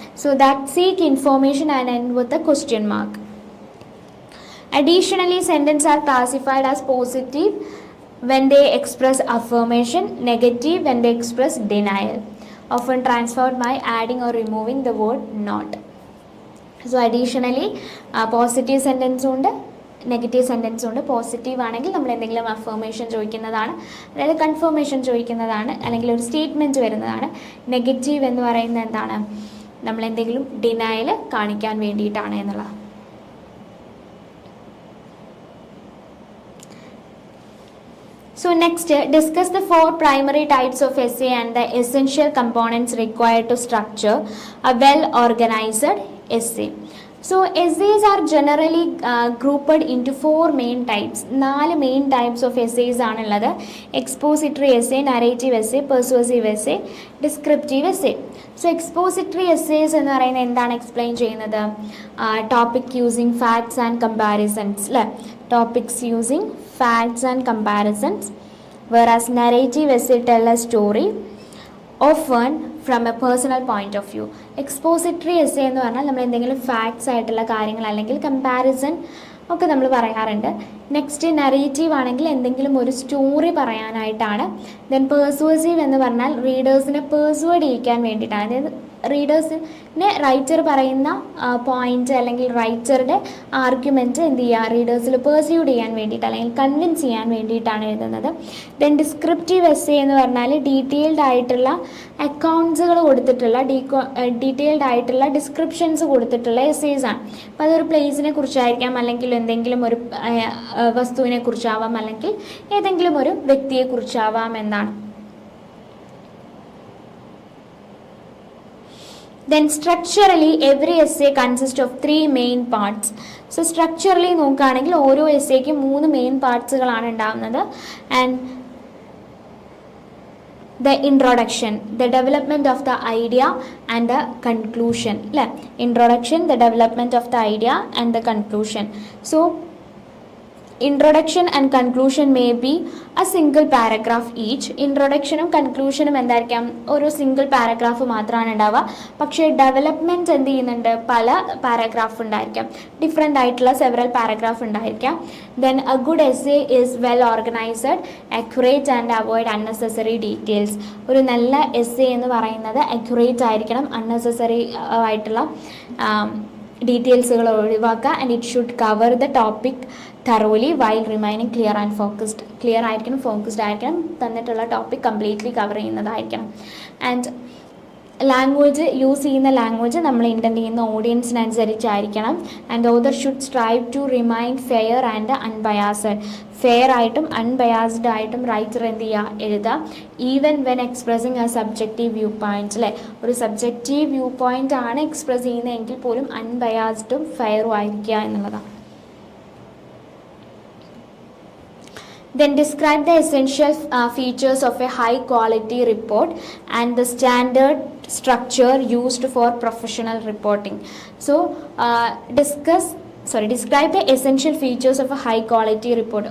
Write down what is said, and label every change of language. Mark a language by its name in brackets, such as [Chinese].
[English] So that seek information and end with a question mark. Additionally, sentences are classified as positive when they express affirmation, negative when they express denial, often transformed by adding or removing the word not. So additionally, positive sentence [Malayalam] ഉണ്ട്, negative sentence ഉണ്ട്. Positive ആണെങ്കിൽ നമ്മൾ എന്തെങ്കിലും affirmation ചോദിക്കുന്നതാണ്, അതായത് confirmation ചോദിക്കുന്നതാണ്, അല്ലെങ്കിൽ ഒരു സ്റ്റേറ്റ്മെൻറ്റ് വരുന്നതാണ്. നെഗറ്റീവ് എന്ന് പറയുന്നത് എന്താണ്, നമ്മൾ എന്തെങ്കിലും ഡിനയൽ കാണിക്കാൻ വേണ്ടിയിട്ടാണ് എന്നുള്ളത്. [English] So next, discuss the 4 primary types of essay and the essential components required to structure a well-organized essay. So essays are generally grouped into 4 main types. 4 main types of essays ആണുള്ളത്. Expository essay, narrative essay, persuasive essay, descriptive essay. So expository essays [Malayalam] എന്ന് പറയുന്നത് എന്താണ് [English] Explain ചെയ്യുന്നത്, topic using facts and comparisons അല്ലേ, topics using facts and comparisons, whereas narrative essay tell a story often from a personal point of view. [Malayalam] Expository essay എന്ന് പറഞ്ഞാൽ നമ്മൾ എന്തെങ്കിലും facts ആയിട്ടുള്ള കാര്യങ്ങൾ അല്ലെങ്കിൽ കമ്പാരിസൺ ഒക്കെ നമ്മൾ പറയാറുണ്ട്. നെക്സ്റ്റ് നറേറ്റീവ് ആണെങ്കിൽ എന്തെങ്കിലും ഒരു സ്റ്റോറി പറയാനായിട്ടാണ്. ദെൻ പേഴ്സുവേസീവ് എന്ന് പറഞ്ഞാൽ റീഡേഴ്സിനെ പേഴ്സുവേഡ് ചെയ്യിക്കാൻ വേണ്ടിയിട്ടാണ്. അതായത് റീഡേഴ്സിനെ റൈറ്റർ പറയുന്ന പോയിന്റ് അല്ലെങ്കിൽ റൈറ്ററുടെ ആർഗ്യുമെൻറ്റ് എന്ത് ചെയ്യുക, റീഡേഴ്സിൽ പേഴ്സ്യൂഡ് ചെയ്യാൻ വേണ്ടിയിട്ട് അല്ലെങ്കിൽ കൺവിൻസ് ചെയ്യാൻ വേണ്ടിയിട്ടാണ് എഴുതുന്നത്. ദെൻ ഡിസ്ക്രിപ്റ്റീവ് എസ്സേ എന്ന് പറഞ്ഞാൽ ഡീറ്റെയിൽഡ് ആയിട്ടുള്ള അക്കൗണ്ട്സുകൾ കൊടുത്തിട്ടുള്ള ഡീറ്റെയിൽഡ് ആയിട്ടുള്ള ഡിസ്ക്രിപ്ഷൻസ് കൊടുത്തിട്ടുള്ള എസ്സേസ് ആണ്. അപ്പോൾ അതൊരു പ്ലേസിനെ കുറിച്ചായിരിക്കാം, അല്ലെങ്കിൽ എന്തെങ്കിലും ഒരു വസ്തുവിനെ കുറിച്ചാവാം, അല്ലെങ്കിൽ ഏതെങ്കിലും ഒരു വ്യക്തിയെ കുറിച്ചാവാം എന്നാണ്. [English] Then structurally every essay consists of 3 main parts. [Malayalam] So structurally നോക്കുകയാണെങ്കിൽ ഓരോ എസ്സേക്കും 3 മെയിൻ പാർട്സുകളാണ് ഉണ്ടാകുന്നത്. [English] And the introduction, the development of the idea and the conclusion അല്ലേ. Introduction, the development of the idea and the conclusion. So introduction and conclusion may be a single paragraph each. [Malayalam] ഇൻട്രൊഡക്ഷനും കൺക്ലൂഷനും എന്തായിരിക്കാം, ഒരു single paragraph മാത്രമാണ് ഉണ്ടാവുക. പക്ഷേ development എന്ത് ചെയ്യുന്നുണ്ട്, പല paragraph ഉണ്ടായിരിക്കാം, ഡിഫറെൻ്റ് ആയിട്ടുള്ള സെവറൽ പാരഗ്രാഫ് ഉണ്ടായിരിക്കാം. [English] Then a good essay is well organised, accurate and avoid unnecessary details. [Malayalam] ഒരു നല്ല എസ്സേ എന്ന് പറയുന്നത് അക്യുറേറ്റ് ആയിരിക്കണം, അൺനെസസറി ആയിട്ടുള്ള ഡീറ്റെയിൽസുകൾ ഒഴിവാക്കുക. [English] And it should cover the topic thoroughly while remaining clear and focused. [Malayalam] Clear ആയിരിക്കണം, ഫോക്കസ്ഡ് ആയിരിക്കണം, തന്നിട്ടുള്ള topic completely cover ചെയ്യുന്നതായിരിക്കണം. And language use ചെയ്യുന്ന ലാംഗ്വേജ് നമ്മൾ ഇൻറ്റൻഡ് ചെയ്യുന്ന ഓഡിയൻസിനനുസരിച്ചായിരിക്കണം. [English] And author should strive to remain fair and unbiased. [Malayalam] Fair ആയിട്ടും unbiased ആയിട്ടും writer എന്ത് ചെയ്യുക, എഴുതുക. [English] even when expressing a subjective view points [Malayalam] അല്ലേ, ഒരു സബ്ജക്റ്റീവ് വ്യൂ പോയിൻ്റ് ആണ് എക്സ്പ്രസ് ചെയ്യുന്നതെങ്കിൽ പോലും അൺബയാസ്ഡും ഫെയറും ആയിരിക്കുക എന്നുള്ളതാണ്. [English] Then describe the essential features of a high quality report and the standard structure used for professional reporting. So describe the essential features of a high quality report.